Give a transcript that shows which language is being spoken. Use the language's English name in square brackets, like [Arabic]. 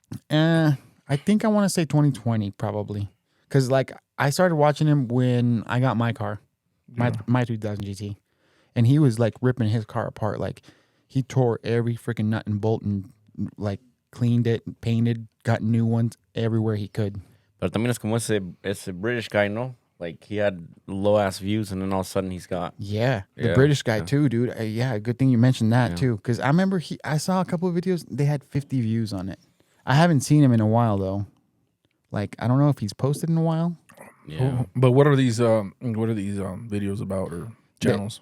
[English] I think I want to say 2020 probably, because like I started watching him when I got my car, my 3000 GT, and he was like ripping his car apart. Like he tore every freaking nut and bolt and like cleaned it, painted, got new ones everywhere he could. [Spanish] Pero también es como ese [English] British guy, [Spanish] no? [English] Like, he had low-ass views, and then all of a sudden he's got... Yeah, the Yeah, British guy yeah. too, dude. Yeah, good thing you mentioned that Yeah. too, because I remember I saw a couple of videos. They had 50 views on it. I haven't seen him in a while though. Like I don't know if he's posted in a while. Yeah. But what are these videos about or channels?